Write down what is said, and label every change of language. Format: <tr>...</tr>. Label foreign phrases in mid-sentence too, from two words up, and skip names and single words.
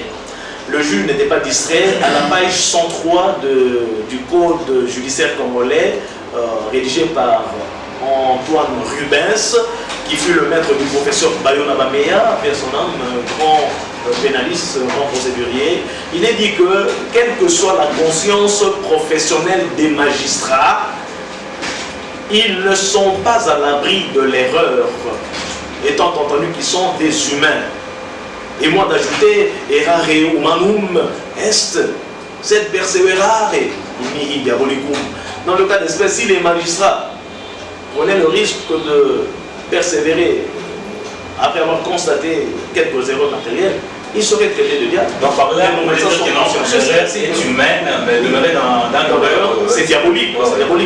<fr>Le juge n'était pas distrait. À la page 103 du Code judiciaire congolais, rédigé par Antoine Rubens, qui fut le maître du professeur Bayona Bameya, père son âme, grand pénaliste, grand procédurier, il est dit que, quelle que soit la conscience professionnelle des magistrats, ils ne sont pas à l'abri de l'erreur, étant entendu qu'ils sont des humains. Et moi d'ajouter,</fr> <la>errare humanum est, sed perseverare mihi diabolicum.</la> <fr>Dans le cas d'espèce, si les magistrats prenaient le risque de persévérer après avoir constaté quelques erreurs matérielles, ils seraient traités de diable. Donc par là, on peut dire que l'erreur est humaine, mais demeurer dans l'erreur, c'est diabolique. C'est diabolique.</fr>